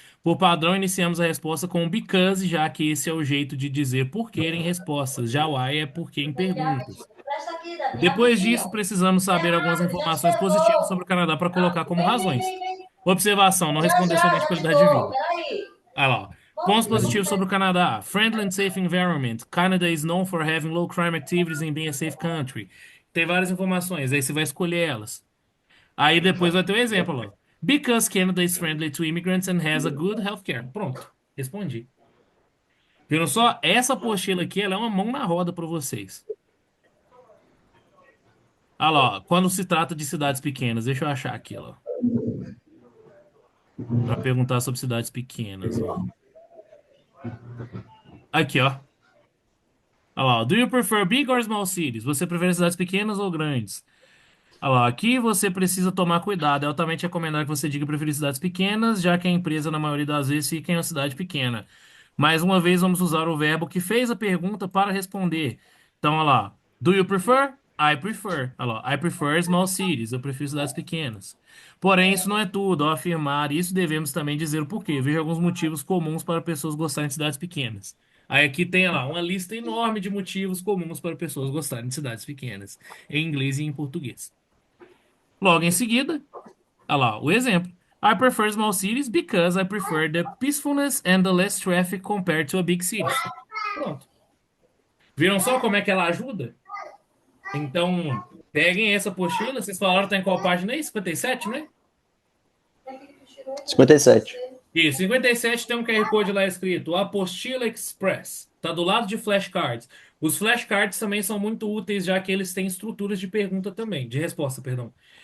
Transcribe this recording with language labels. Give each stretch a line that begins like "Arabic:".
Portuguese: Por padrão, iniciamos a resposta com because, já que esse é o jeito de dizer por que em respostas. Já why é por que em perguntas. Depois disso, precisamos saber algumas informações positivas sobre o Canadá para colocar como razões. Observação: não responder somente qualidade de vida. Olha lá, ó. Pontos positivos sobre o Canadá.
English: Friendly and safe environment. Canada is known for having low crime activities and being a safe country.
Portuguese: Tem várias informações, aí você vai escolher elas. Aí depois vai ter o exemplo, ó.
English: Because Canada is friendly to immigrants and has a good healthcare.
Portuguese: Pronto, respondi. Viram só? Essa apostila aqui, ela é uma mão na roda para vocês. Olha lá, ó. Quando se trata de cidades pequenas, deixa eu achar aqui, ó. Para perguntar sobre cidades pequenas, ó. Aqui, ó. Olha lá,
English: do you prefer big or small cities?
Portuguese: Você prefere cidades pequenas ou grandes? Olha lá, aqui você precisa tomar cuidado. É altamente recomendado que você diga preferir cidades pequenas, já que a empresa, na maioria das vezes, fica em uma cidade pequena. Mais uma vez, vamos usar o verbo que fez a pergunta para responder. Então, olha lá.
English: Do you prefer? I prefer.
Portuguese: Olha lá.
English: I prefer small cities.
Portuguese: Eu prefiro cidades pequenas. Porém, isso não é tudo. Ao afirmar isso, devemos também dizer o porquê. Veja alguns motivos comuns para pessoas gostarem de cidades pequenas. Aí aqui tem, olha lá, uma lista enorme de motivos comuns para pessoas gostarem de cidades pequenas, em inglês e em português. Logo em seguida, olha lá, o exemplo.
English: I prefer small cities because I prefer the peacefulness and the less traffic compared to a big city.
Portuguese: Pronto. Viram só como é que ela ajuda? Então, peguem essa apostila. Vocês falaram que tá em qual página aí? 57, né? 57. Isso, 57 tem um QR Code lá escrito Apostila Express. Tá do lado de flashcards. Os flashcards também são muito úteis, já que eles têm estruturas de pergunta também, de resposta, perdão.